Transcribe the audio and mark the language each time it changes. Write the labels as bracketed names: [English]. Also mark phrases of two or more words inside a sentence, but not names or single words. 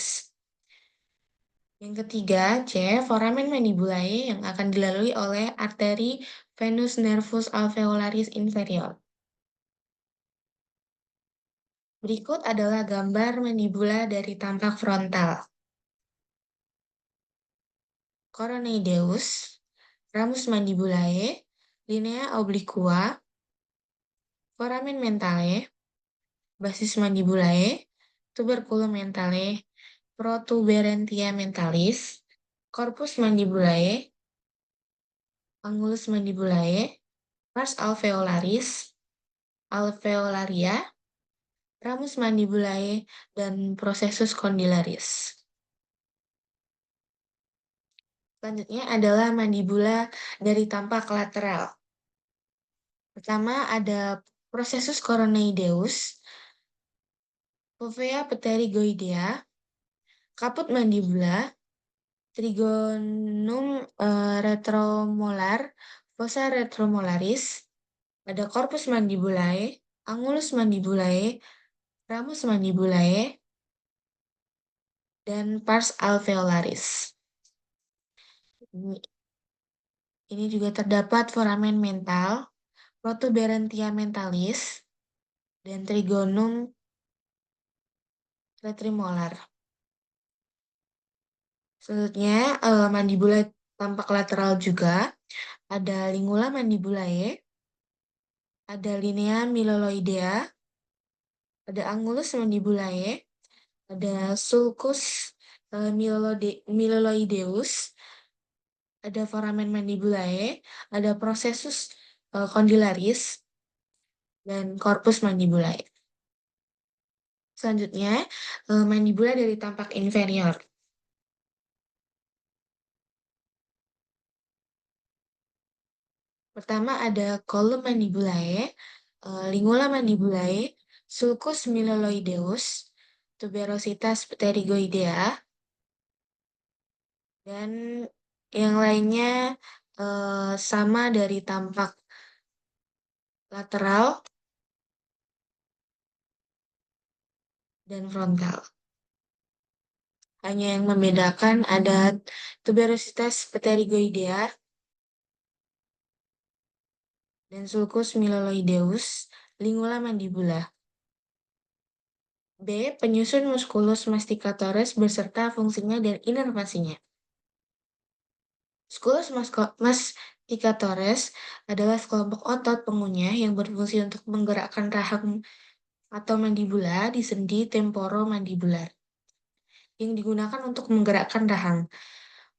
[Indonesian] Yang ketiga, C. [Latin] Foramen mandibulae [Indonesian] yang akan dilalui oleh arteri [Latin] venus nervus alveolaris inferior. [Indonesian] Berikut adalah gambar mandibula dari tampak frontal. [Latin] Coronoideus, ramus mandibulae, linea obliqua, foramen mentale, basis mandibulae, tuberculum mentale, protuberantia mentalis, corpus mandibulae, angulus mandibulae, pars alveolaris, alveolaria, ramus mandibulae, dan processus condylaris. [Indonesian] Selanjutnya adalah mandibula dari tampak lateral. Pertama ada [Latin] processus coronoideus, fovea pterygoidea, kaput mandibula, trigonum retromolar, fossa retromolaris, ada corpus mandibulae, angulus mandibulae, ramus mandibulae, dan pars alveolaris. [Indonesian] Ini juga terdapat [Latin] foramen mental, protuberantia mentalis, dan trigonum retrimolar. [Indonesian] Selanjutnya, mandibula tampak lateral juga. [Latin] Ada lingula mandibulae, ada linea miloloidea, ada angulus mandibulae, ada sulcus miloloideus, ada foramen mandibulae, ada processus condylaris, dan corpus mandibulae. [Indonesian] Selanjutnya, mandibula dari tampak inferior. Pertama ada [Latin] column mandibulae, lingula mandibulae, sulcus miloloideus, tuberositas pterygoidea, [Indonesian] dan yang lainnya sama dari tampak lateral dan frontal. Hanya yang membedakan ada [Latin] tuberositas pterygoidea dan sulcus miloloideus, lingula mandibula. [Indonesian] B. Penyusun [Latin] musculus masticatoris [Indonesian] beserta fungsinya dan inervasinya. [Latin] Musculus masticatoris [Indonesian] adalah sekelompok otot pengunyah yang berfungsi untuk menggerakkan rahang atau mandibula di sendi temporomandibular yang digunakan untuk menggerakkan rahang.